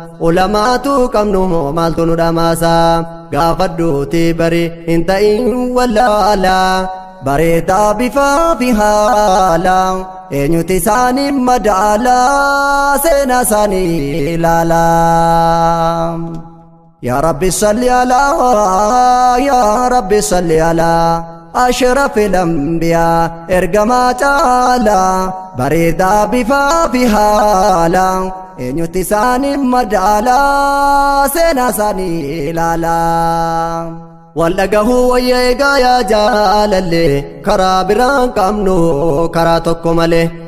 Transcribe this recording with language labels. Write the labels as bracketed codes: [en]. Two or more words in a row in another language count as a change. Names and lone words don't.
[om] Ulamaatu qabnu maaltu nu dhamaasa? Gaafadhuuti bari hin ta'in wallaala. Bareedaa bifaa fi haala. Eenyuti isaanii madaala? Seenaa isaanii ilaala. [ar] يا رب صل على، يا رب صل على أشرف الأنبياء، [om] ergamaa caala. Bareedaa bifaa fi haala. Eenyuti isaanii madaala? Seenaa isaanii ilaala. Wal dhagahuu wayya eegaa yaa jaalalle, karaa biraan qabnu karaa tokko malee.